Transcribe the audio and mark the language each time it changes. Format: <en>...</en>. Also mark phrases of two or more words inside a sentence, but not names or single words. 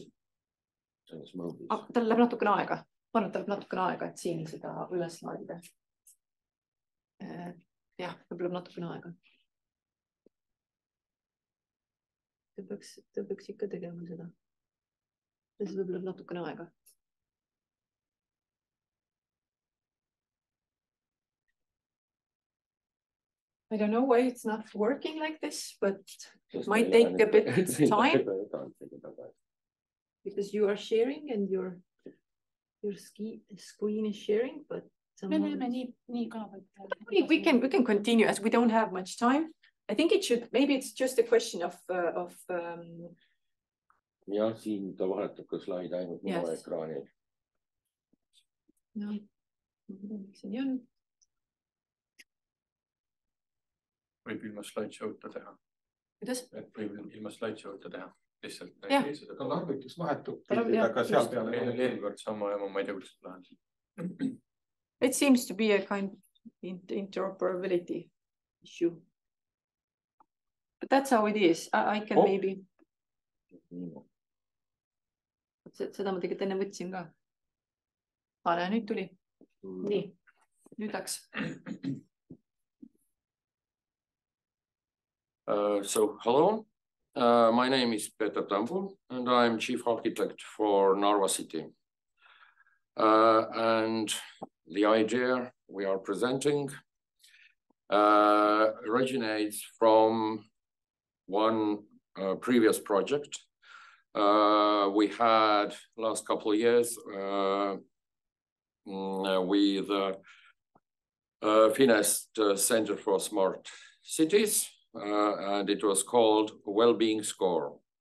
<et>Tal läheb natukene aega. Ma arvan, et tal läheb natukene aega, et siin seda üles laadida. Jah, võib-olla natukene aega. Ta peaks ikka tegema seda. See võib-olla natukene aega.</et> <en>I don't know why it's not working like this, but it might take a bit of time. Because you are sharing and your screen is sharing, but we can continue as we don't have much time. I think maybe it's just a question of</en> <et>ja siin ta vahetab ka slaid ainult minu ekraanil. No, miks see nii on? Võib ilma slideshow'ta teha. Kuidas? Et võib ilma slideshow'ta teha. Lihtsalt. Tal arvutis vahetub, aga seal peale. Eelkord sama ja ma ei tea, kuidas seda lahendada.</et> <en>It seems to be a kind of interoperability issue. But that's how it is. I can maybe...</en> <et>Seda ma tegelikult enne võtsin ka. Nüüd tuli. Nii, nüüd läks.</et> <en>So, hello. My name is Peter Tambu, and I'm chief architect for Narva City. And the idea we are presenting originates from one previous project we had last couple of years with Finest Center for Smart Cities, and it was called Wellbeing Score.</en>